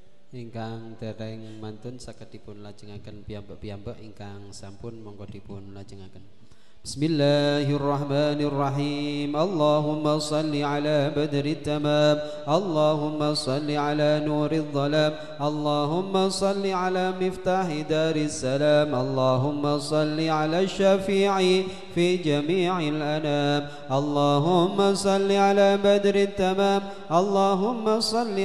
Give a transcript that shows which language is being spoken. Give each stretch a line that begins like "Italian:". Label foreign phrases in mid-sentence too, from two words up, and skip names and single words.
Javanese: ingkang dereng mantun saged dipun lajengaken piyambak-piyambak ingkang sampun monggo dipun lajengaken.
Arabic: Bismillahirrahmanirrahim. اللهم صل على بدر التمام، اللهم صل على نور الظلام، اللهم صل على مفتاح دار السلام، اللهم صل على الشفيع في جميع الأنام، اللهم صل على بدر التمام، اللهم صل